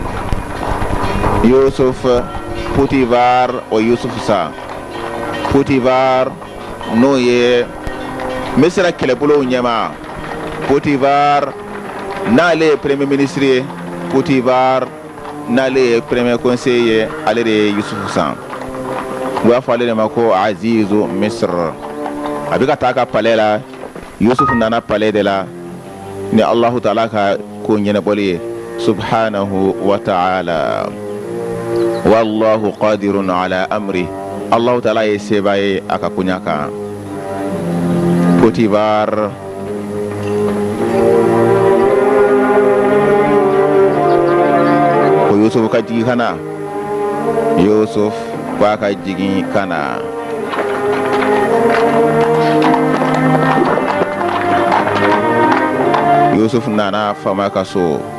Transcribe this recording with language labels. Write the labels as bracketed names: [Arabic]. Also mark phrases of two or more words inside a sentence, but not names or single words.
[Bambara] Yusuf Potifar o Yusuf sa Potifar n'o ye Misira kɛlɛbolow ɲɛma Potifar n'ale ye [French] premier ministre [Bambara] ye Potifar n'ale ye [French] premier conseiller [Bambara] ye ale de ye Yusuf san u b'a fɔ ale de ma ko Azizu Misr a bɛ ka taa ka palais la Yusuf nana palais de la ni [Arabic] الله تعالى [Bambara] ka ko ɲɛnabɔli ye [Arabic] سبحانه وتعالى والله قادر على أمره الله تعالى [Bambara] ye seba ye a ka koɲa kan Potifar ko Yusuf ka jigin kana Yusuf ko a ka jigin kana Yusuf nana fama ka so